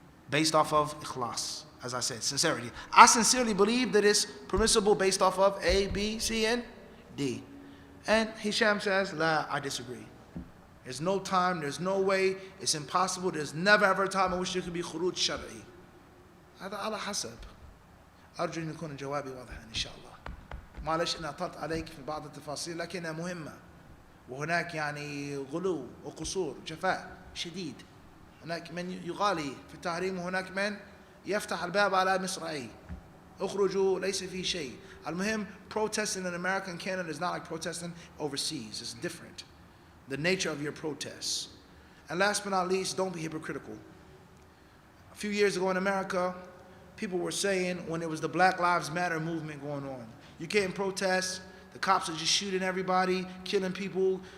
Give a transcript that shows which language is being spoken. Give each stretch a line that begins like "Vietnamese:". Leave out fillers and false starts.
English: Based off of ikhlas, as I said, sincerity. I sincerely believe that it's permissible based off of A, B, C, and D. And Hisham says, la, I disagree. There's no time, there's no way, it's impossible, there's never ever a time in which there could be khuruj shar'i.
Arabic: هذا على حسب. أرجو أن يكون جوابي واضحا إن شاء الله. معلش أنا أطلت عليك في بعض التفاصيل لكنها مهمة. وهناك يعني غلو وقصور جفاء شديد. هناك من يغالي في التحريم وهناك من يفتح الباب على مصراعيه. اخرجوا ليس في شيء.
English: Al-Muhim, protesting in America and Canada is not like protesting overseas. It's different. The nature of your protests. And last but not least, don't be hypocritical. A few years ago in America, people were saying when there was the Black Lives Matter movement going on, you can't protest, the cops are just shooting everybody, killing people.